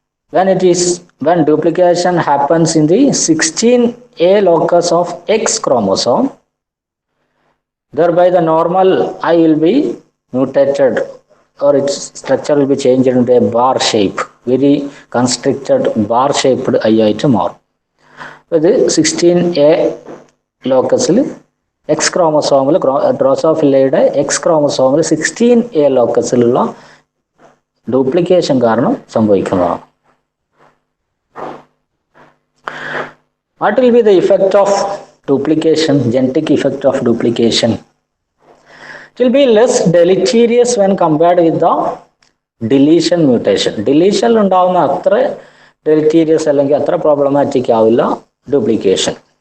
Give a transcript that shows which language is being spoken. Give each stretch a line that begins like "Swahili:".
English: When duplication happens in the 16A locus of X chromosome, thereby the normal eye will be mutated or its structure will be changed into a bar shape, very constricted bar shaped eye
Malayalam: ആയിട്ട് മാറും. ഇത് 16A ലോക്കസിൽ X ക്രോമസോമിൽ, ഡ്രോസോഫില്ലയുടെ X ക്രോമസോമിൽ 16A ലോക്കസിലുള്ള duplication കാരണം സംഭവിക്കുന്നതാണ്.
English: What will be the effect of duplication, genetic effect of duplication? It will be less deleterious when compared with the deletion mutation.
Malayalam: Deletion ഉണ്ടാവുന്ന അത്ര deleterious അല്ലെങ്കിൽ അത്ര problematic ആവില്ല ഡ്യൂപ്ലിക്കേഷൻ.